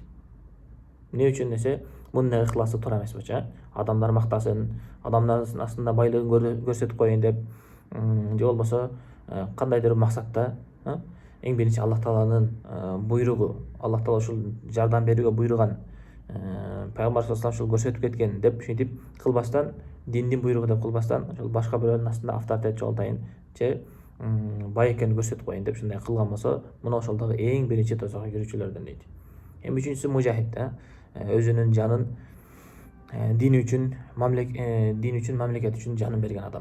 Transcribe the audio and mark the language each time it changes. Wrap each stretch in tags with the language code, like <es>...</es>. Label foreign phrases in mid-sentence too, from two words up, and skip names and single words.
<ky>Эмне үчүн десе, мунун ыхласы туура эмес болчу. Адамдар мактасын, адамдардын астында байлыгын көрсөтүп коеюн деп, же болбосо кандайдыр бир максатта, эң биринчи Аллах Тааланын буйругу, Аллах Таала ушул жардам берүүгө буйруган, Пайгамбар</ky> <ar>صلى الله عليه وسلم</ar> <ky>ушул көрсөтүп кеткен деп ушинтип кылбастан, диндин буйругу деп кылбастан, ошол башка бирөөнүн астында авторитет чогултайын, же бай экенин көрсөтүп коеюн деп ушундай кылган болсо, мына ошол дагы эң биринчи тозокко кирүүчүлөрдөн дейт. Эми үчүнчүсү мужахид, өзүнүн жанын дин үчүн, мамлекет үчүн жанын берген адам.</ky>